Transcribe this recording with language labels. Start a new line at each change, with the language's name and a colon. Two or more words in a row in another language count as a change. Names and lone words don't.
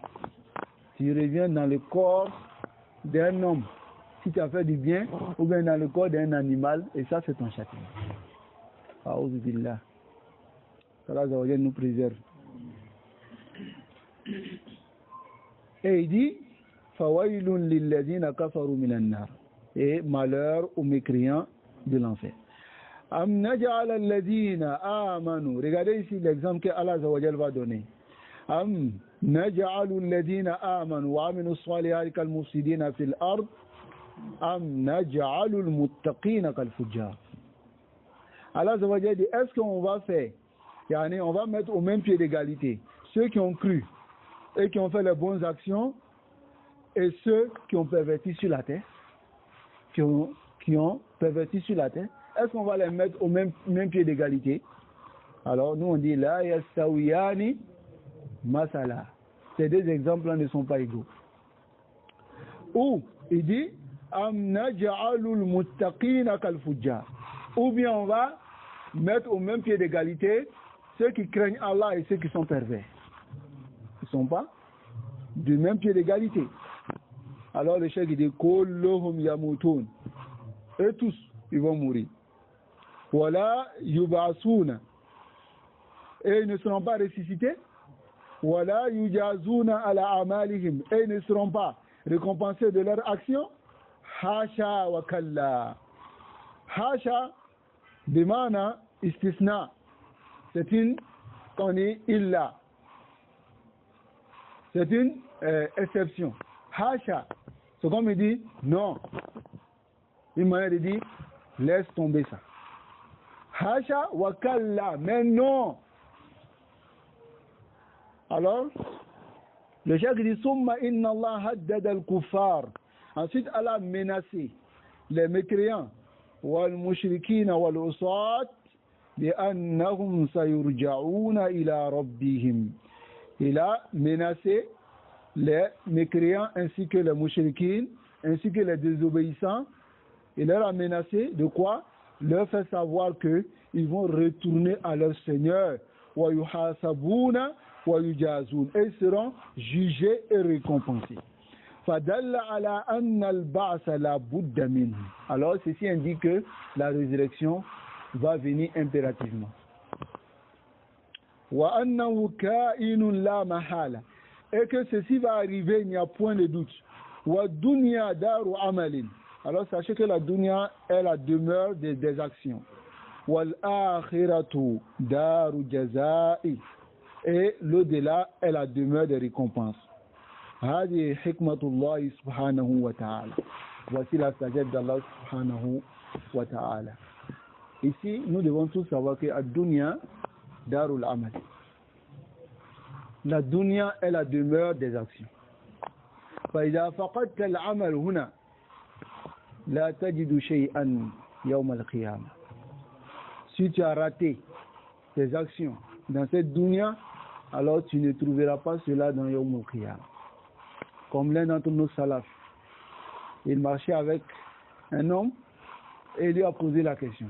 French: Tu reviens dans le corps d'un homme, si tu as fait du bien, ou bien dans le corps d'un animal, et ça, c'est ton châtiment.
Arabic: أعوذ بالله.
French: Allah nous préserve. Et il dit,
Arabic: فويل للذين كفروا من النار.
French: Et malheur aux mécréants de l'enfer.
Arabic: أم نجعل الذين آمنوا.
French: Regardez ici l'exemple que Allah va donner.
Arabic: أم نجعل الذين آمنوا وعملوا الصالحات كالمفسدين في الأرض. أم نجعل المتقين كالفجار.
French: Allah dit, est-ce qu'on va faire, on va mettre au même pied d'égalité ceux qui ont cru et qui ont fait les bonnes actions et ceux qui ont perverti sur la terre, qui ont perverti sur la terre, est-ce qu'on va les mettre au même pied d'égalité? Alors nous on dit
Arabic: لا يستويان مثلا.
French: Ces deux exemples ne sont pas égaux. Ou il dit
Arabic: أم نجعل المتقين كالفجار.
French: Ou bien on va mettre au même pied d'égalité ceux qui craignent Allah et ceux qui sont pervers. Ils ne sont pas du même pied d'égalité. Alors le cheikh dit
Arabic: كلهم يموتون.
French: Et tous ils vont mourir.
Arabic: ولا يبعثون.
French: Et ils ne seront pas ressuscités.
Arabic: ولا يجازون على أعمالهم.
French: Et ils ne seront pas récompensés de leur action.
Arabic: حاشا وكلا. حاشا بمعنى استثناء.
French: C'est une illa. C'est une exception. Hasha. C'est comme il dit non. Une manière de dire laisse tomber ça.
Arabic: حاشا وكلا.
French: Mais non. Alors, le cheikh dit
Arabic: ثم إن الله هدد الكفار.
French: Ensuite, Allah a menacé les mécréants
Arabic: والمشركين والعصاة بأنهم سيرجعون إلى ربهم.
French: Il a menacé les mécréants ainsi que les mushrikines ainsi que les désobéissants. Il leur a menacé de quoi? Leur faire savoir que ils vont retourner à leur Seigneur.
Arabic: ويحاسبون ويجازون.
French: Et ils seront jugés et récompensés.
Arabic: فدل على أن البعث لا بد منه.
French: Alors ceci indique que la résurrection va venir impérativement.
Arabic: وأنه كائن لا محالة.
French: Et que ceci va arriver, il n'y a point de doute.
Arabic: والدنيا دار عمل.
French: Alors sachez que la dunya est la demeure des actions.
Arabic: والآخرة دار جزاء.
French: Et l'au-delà est la demeure des récompenses.
Arabic: هذه حكمة الله سبحانه وتعالى.
French: Voici la sagesse d'Allah
Arabic: سبحانه وتعالى.
French: Ici, nous devons tous savoir que la dunya
Arabic: دار العمل.
French: La dunya est la demeure des actions.
Arabic: فإذا فقدت العمل هنا لا تجد شيئا يوم القيامة.
French: Si tu as raté tes actions dans cette dunya, alors tu ne trouveras pas cela dans
Arabic: يوم القيامة.
French: Comme l'un d'entre nos salafs, il marchait avec un homme et il lui a posé la question.